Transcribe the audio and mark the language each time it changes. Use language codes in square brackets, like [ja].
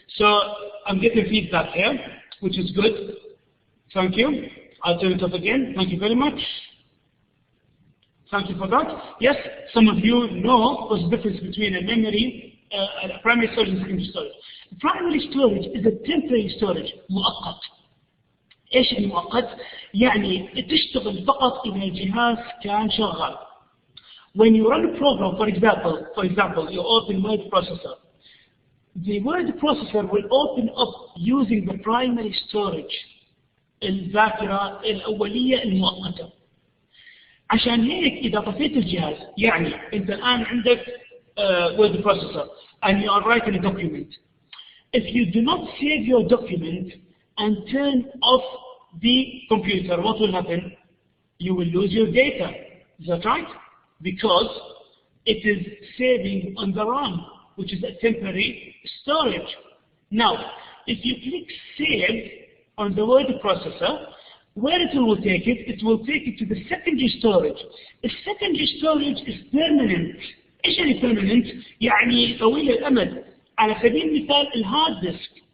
[en] So I'm getting feedback here, which is good. Thank you. I'll turn it off again. Thank you very much. Thank you for that. Yes, some of you know what's the difference between a memory, primary storage and secondary storage. Primary storage is a temporary storage, مؤقت. [ar] ايش المؤقت؟ يعني تشتغل فقط إذا الجهاز كان شغال. [en] When you run a program, for example, you open word processor. The word processor will open up using the primary storage, [ar] الذاكرة الأولية المؤقتة. عشان هيك إذا طفيت الجهاز، يعني أنت الآن عندك [en] word processor and you are writing a document. If you do not save your document and turn off the computer, what will happen? You will lose your data. Is that right? Because it is saving on the RAM, which is a temporary storage. Now, if you click Save on the word processor, where it will take it? It will take it to the secondary storage. The secondary storage is permanent. [ar] إيش يعني permanent؟ يعني طويل الأمد. على سبيل المثال الهارد ديسك.